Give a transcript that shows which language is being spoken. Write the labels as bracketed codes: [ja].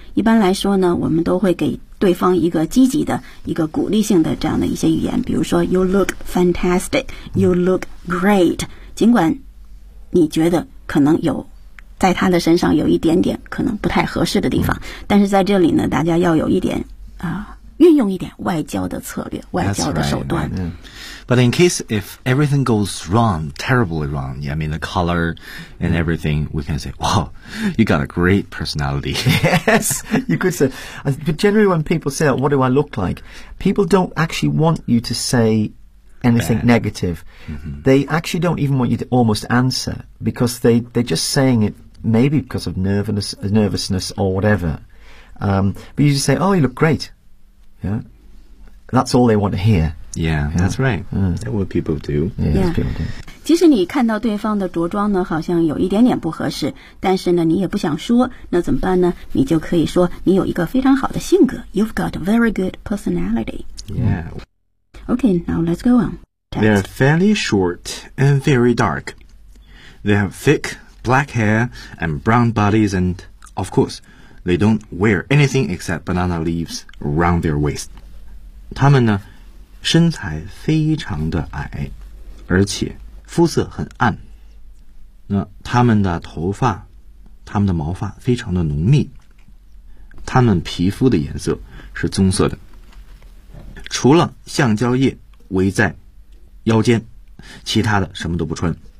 [zh] 一般来说呢，我们都会给对方一个积极的一个鼓励性的这样的一些语言。比如说 [en] You look fantastic. You look great. [zh] 尽管你觉得可能有在他的身上有一点点可能不太合适的地方，但是在这里呢，大家要有一点运用一点外交的策略，外交的手段。 [en] But in case if everything goes wrong, terribly wrong, yeah, I mean the color and everything, we can say, wow, you got a great personality. Yes, you could say. But generally, when people say, "What do I look like?", people don't actually want you to say. Anything、 Bad. negative.、 Mm-hmm. They actually don't even want you to almost answer because they're just saying it maybe because of nervousness or whatever.、but you just say, oh, you look great. Yeah. That's all they want to hear. Yeah, that's right.、That's what people do. Yeah, people do. [zh] 其实你看到对方的着装呢好像有一点点不合适，但是呢你也不想说，那怎么办呢？你就可以说你有一个非常好的性格。 [en] You've got a very good personality. Yeah. Okay, now let's go on.、Text. They're fairly short and very dark. They have thick black hair and brown bodies and, of course, they don't wear anything except banana leaves around their waist. [zh] 他们呢，身材非常的矮，而且肤色很暗。那他们的头发，他们的毛发非常的浓密。他们皮肤的颜色是棕色的。除了橡胶叶围在腰间，其他的什么都不穿。